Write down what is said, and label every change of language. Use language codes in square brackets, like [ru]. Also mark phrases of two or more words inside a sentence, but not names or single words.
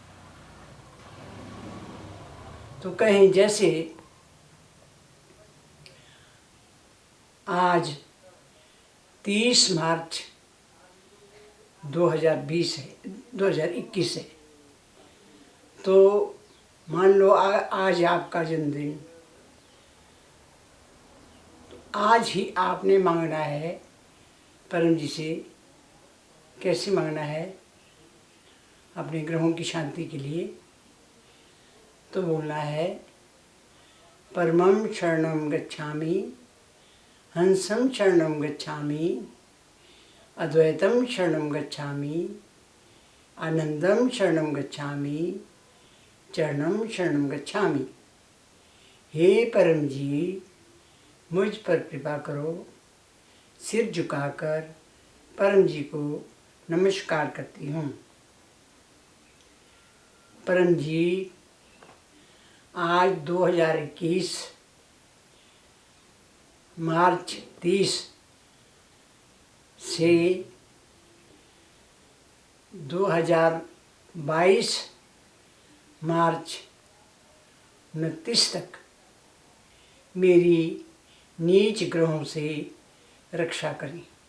[hi] तो कहें जैसे आज 30 मार्च 2021 है, तो मान लो आज आपका जन्मदिन, तो आज ही आपने मांगना है परम जी से। कैसे मांगना है? अपने ग्रहों की शांति के लिए तो बोलना है, [sa] परमं शरणं गच्छामि, हंसं शरणं गच्छामि, अद्वैतं शरणं गच्छामि, आनंदं शरणं गच्छामि, चरणं शरणं गच्छामि। [hi] हे परम जी, मुझ पर कृपा करो। सिर झुकाकर परम जी को नमस्कार करती हूँ। परम जी, आज 2021 मार्च 30 से 2022 मार्च 29 तक मेरी नीच ग्रहों से रक्षा करें।